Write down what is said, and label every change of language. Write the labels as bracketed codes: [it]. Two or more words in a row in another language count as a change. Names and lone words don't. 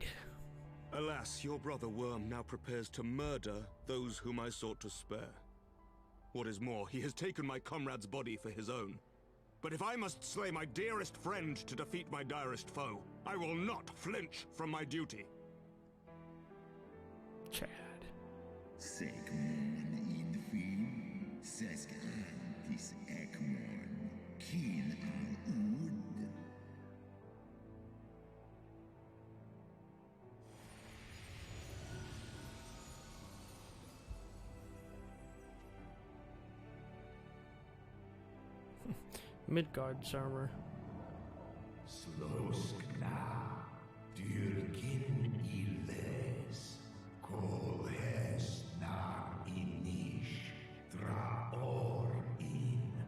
[en] Alas, your brother Worm now prepares to murder those whom I sought to spare. What is more, he has taken my comrade's body for his own. But if I must slay my dearest friend to defeat my direst foe, I will not flinch from my duty. Chad. Segmon infim, sesk antis ekmon, kin al ud. Midgard's armor. Sloskna, dyrkin illes, kolhes na inish, draor in.